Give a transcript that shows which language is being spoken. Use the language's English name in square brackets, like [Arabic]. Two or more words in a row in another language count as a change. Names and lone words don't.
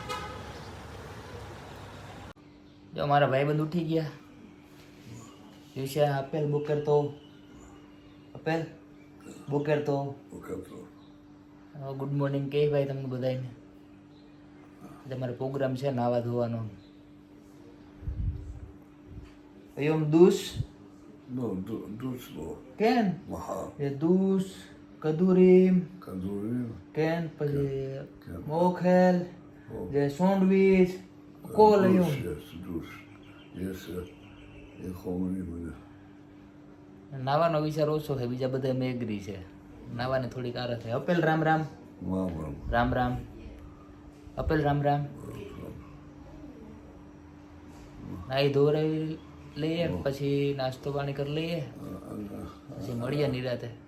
[Gujarati] જો મારા ભાઈબંધ ઉઠી ગયા. વિશે આપેલ [Hebrew] בוקר טוב [Gujarati] આપેલ [Hebrew] בוקר טוב [English] good morning [Gujarati] કે ભાઈ તમને બધાને. તમારો પ્રોગ્રામ છે નાવા ધોવાનો. [Hebrew] היום דוש? לא, דוש לא. כן. מחר. דוש, כדורים. כדורים. כן, כן. אוכל, זה סנדוויץ', כל היום. יש דוש. יש, איך אומרים את זה? [Gujarati] નાવાનો વિચાર ઓછો છે, બીજા બધા મેં એગ્રી છે. નાવાને થોડીક આરસ છે. અપેલ રામ રામ. રામ રામ. અપેલ રામ રામ. નાઈ ધોરાઈ લઈએ, પછી નાસ્તો પાણી કરી લઈએ, પછી મળીએ નિરાતે.